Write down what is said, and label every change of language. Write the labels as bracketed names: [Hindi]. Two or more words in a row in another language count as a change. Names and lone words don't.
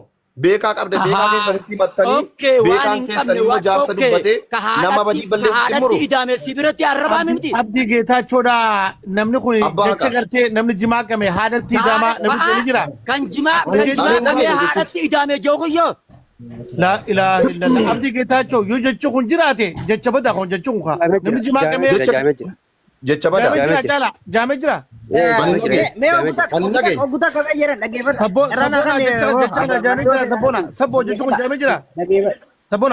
[Oromo] Beekaa qabde beekaa keessatti himattanii beekaan keessanii immoo jaarsa dubbatee nama badii balleessutti muru. Haadhatti idaame si biratti arrabaa miti. Abdii Geetaachoodha namni kun jecha gartee namni jimaa qame haadhatti idaamaa namni kun jira. Kan jimaa qame haadhatti idaame jookuyyoo. [Arabic] لا إله إلا الله [Oromo] Abdii Geetaachoo yoo jechi kun jiraate jecha badaa kun jechi kun namni jimaa qame jecha badaa jaame jira. Ogutaa qabee jiran dhageeffadhu. Sabboo jechuun jaame jira. Sabbona.